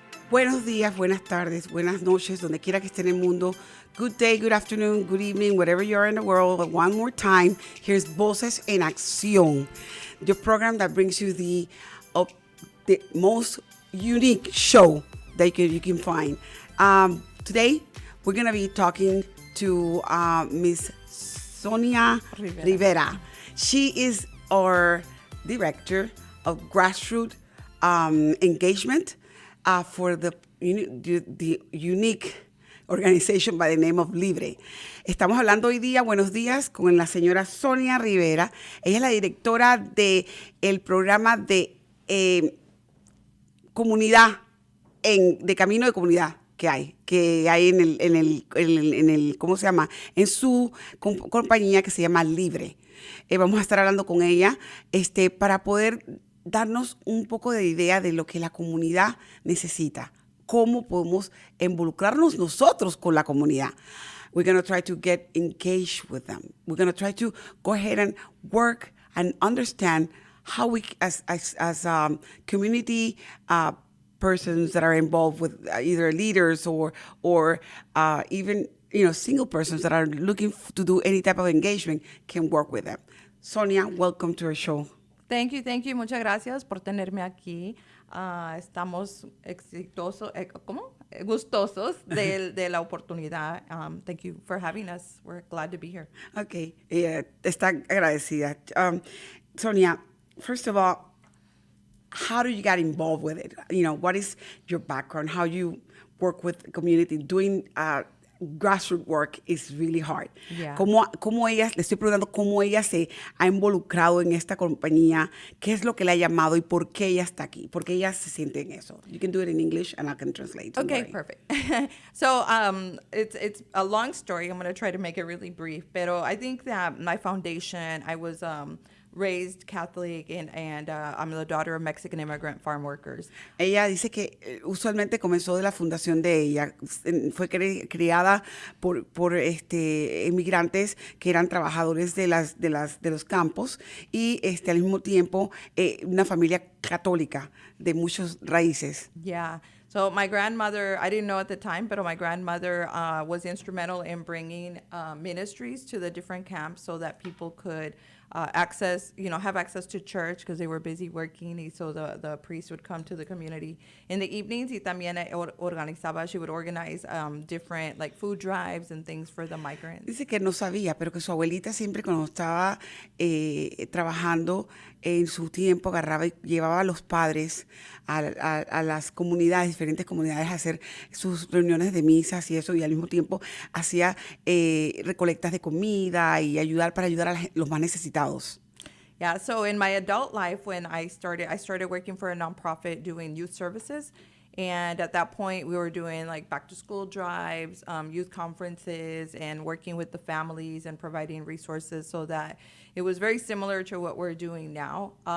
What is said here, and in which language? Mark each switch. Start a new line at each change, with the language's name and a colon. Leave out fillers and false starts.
Spanish: Buenos días, buenas tardes, buenas noches, donde quiera que esté en el mundo.
English: Good day, good afternoon, good evening, wherever you are in the world. But one more time, here's Voces En Accíon, the program that brings you the most unique show that you can find. Today, we're going to be talking to Miss Sonia Rivera. She is our Director of Grassroots Engagement for the unique organization by the name of Libre.
Spanish: Estamos hablando hoy día, buenos días, con la señora Sonia Rivera. Ella es la directora del programa de comunidad, de camino de comunidad que hay en el ¿cómo se llama? En su compañía que se llama Libre. Vamos a estar hablando con ella para poder darnos un poco de idea de lo que la comunidad necesita, cómo podemos involucrarnos nosotros con la comunidad.
English: We're going to try to get engaged with them. We're going to try to go ahead and work and understand how we, as community persons that are involved with either leaders or even single persons that are looking to do any type of engagement, can work with them. Sonia, welcome to our show. Thank you.
Spanish: Muchas gracias por tenerme aquí. Estamos gustosos de la oportunidad.
English: Thank you for having us. We're glad to be here.
Spanish: Okay, está agradecida.
English: Sonia, first of all, how did you get involved with it? What is your background? How you work with the community, doing grassroots work is really hard. Yeah.
Spanish: ¿Cómo ella, le estoy preguntando cómo ella se ha involucrado en esta compañía, qué es lo que le ha llamado y por qué ella está aquí, por qué ella se siente en eso?
English: You can do it in English and I can translate. Don't Okay, worry. perfect. So it's a long story. I'm going to try to make it really brief. Pero I think that my foundation, I was raised Catholic and I'm the daughter of Mexican immigrant farm workers.
Spanish: Ella dice que usualmente comenzó de la fundación de ella. Fue criada por inmigrantes que eran trabajadores de los campos y al mismo tiempo una familia católica de muchas raíces.
English: Yeah. So my grandmother, I didn't know at the time, but my grandmother was instrumental in bringing ministries to the different camps so that people could have access to church because they were busy working. Y so the priest would come to the community in the evenings.
Spanish: Y también
English: she would organize different like food drives and things for the migrants.
Spanish: Dice que no sabía, pero que su abuelita siempre cuando estaba trabajando en su tiempo agarraba y llevaba a los padres a las comunidades, diferentes comunidades, a hacer sus reuniones de misas y eso, y al mismo tiempo hacía recolectas de comida y para ayudar a los más necesitados.
English: Yeah, so in my adult life, when I started working for a nonprofit doing youth services. And at that point, we were doing like back to school drives, youth conferences, and working with the families and providing resources so that it was very similar to what we're doing now.